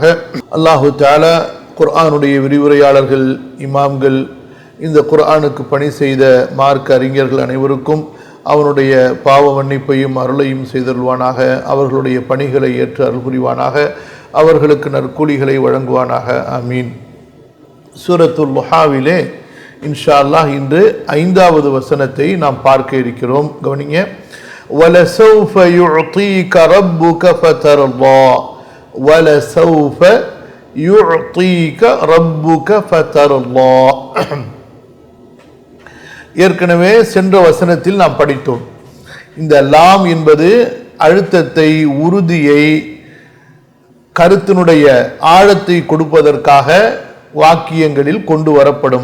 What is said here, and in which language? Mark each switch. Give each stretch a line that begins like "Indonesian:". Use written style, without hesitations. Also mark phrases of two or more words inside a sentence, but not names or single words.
Tamil: அல்லாஹு தஆலா குர்ஆனுடைய விரிவுரையாளர்கள், இமாம்கள், இந்த குர்ஆனுக்கு பணி செய்த மார்க்க அறிஞர்கள் அனைவருக்கும் அவனுடைய பாவ மன்னிப்பையும் அருளையும் செய்தருள்வானாக. அவர்களுடைய பணிகளை ஏற்று அருள் புரிவானாக. அவர்களுக்கு நற்கூலிகளை வழங்குவானாக. ஆமீன். சூரத்துல் துஹாவிலே
Arabic: إن شاء الله
Tamil: இன்று 5வது வசனத்தை நாம் பார்க்க இருக்கிறோம். கவனிங்க.
Arabic: وَلَسَوْفَ يُعْطِيكَ رَبُّكَ فَتَرْضَى وَلَسَوْفَ يُعْطِيكَ رَبُّكَ فَتَرْضَى.
Tamil: ஏற்கனவே சென்ற வசனத்தில் நாம் படித்தோம். இந்த லாம் என்பது அழுத்தத்தை, உறுதியை, கருத்தினுடைய ஆழத்தை கொடுப்பதற்காக வாக்கியங்களில் கொண்டு வரப்படும்.